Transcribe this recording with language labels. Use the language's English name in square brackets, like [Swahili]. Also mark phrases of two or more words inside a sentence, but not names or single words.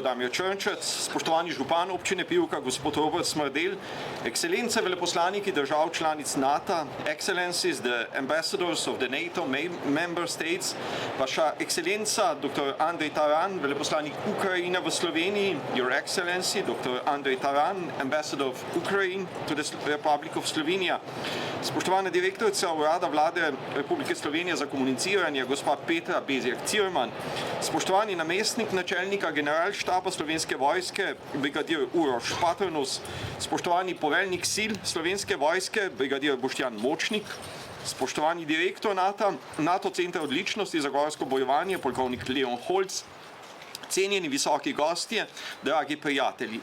[Slovenian] Damir Črnčec, spoštovani župan občine Pivka, gospod Robert Smrdel, ekscelence veleposlaniki držav članic NATO, [English] excellencies, the ambassadors of the NATO member states, [Slovenian] vaša ekscelenca, dr. Andrej Taran, veleposlanik Ukrajine v Sloveniji, [English] your excellency, dr. Andrej Taran, ambassador of Ukraine to the Republic of Slovenija, [Slovenian] spoštovana direktorica Urada Vlade Republike Slovenije za komuniciranje, gospa Petra Bezjak-Cirman, spoštovani namestnik načelnika generalštaba Slovenske vojske, brigadir Uroš Paternus, spoštovani poveljnik sil Slovenske vojske, brigadir Boštjan Močnik, spoštovani direktor NATO Centra odličnosti za gorsko bojevanje, polkovnik Leon Holc, cenjeni visoki gostje, dragi prijatelji.